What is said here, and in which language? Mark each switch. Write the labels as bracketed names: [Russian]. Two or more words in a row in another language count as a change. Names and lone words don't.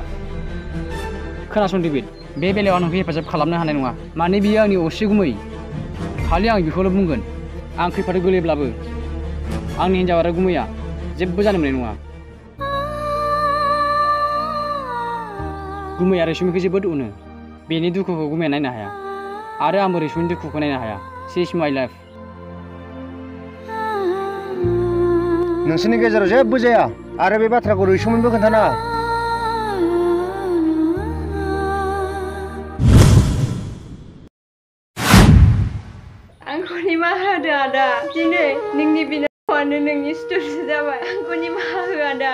[Bodo] खोनासं डेभिड बे बेलायाव आं नोंखौ हेफाजाब खालामनो हानाय नङा माने बियो आंनि असे गुमै खालि आं बेखौल' बुंगोन आं खैफोदाव गोलैब्लाबो आंनि हिन्जाव आरो गुमैया जेबो जानो मोननाय नङा गुमै आरो रैसुमिखौ जोबोद अनो बेनि दुखुखौ गुमैया नायनो हाया आरो आंबो रैसुमिनि दुखुखौ नायनो हाया [English] she is my life [Bodo] नोंसोरनि गेजेराव जेबो जाया आरो बे बाथ्राखौ रैसुमिनोबो खोन्थानाङा आंखौ निमाहा हो आदा दिनै नोंनि बिनानावानो नोंनि सुथुरसो जाबाय आंखौ निमाहा हो आदा